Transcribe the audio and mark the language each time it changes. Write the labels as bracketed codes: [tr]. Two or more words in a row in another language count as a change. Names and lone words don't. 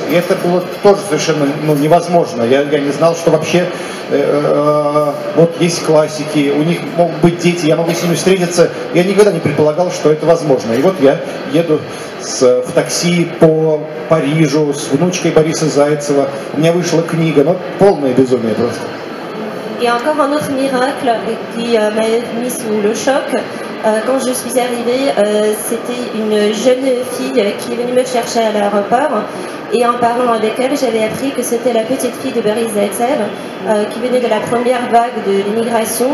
[ru] И это было тоже совершенно невозможно. Я не знал, что вообще вот есть классики, у них могут быть дети, я могу с ними встретиться. Я никогда не предполагал, что это возможно. И вот я еду в такси по Парижу с внучкой Бориса Зайцева. У меня вышла книга, полное безумие просто. [fr] Et encore un autre miracle qui m'a mis sous le choc. Quand je suis arrivée, c'était une jeune fille qui est venue me chercher à l'aéroport. Et en parlant avec elle, j'avais appris que c'était la petite fille de Boris Zaïtsev, qui venait de la première vague de l'immigration.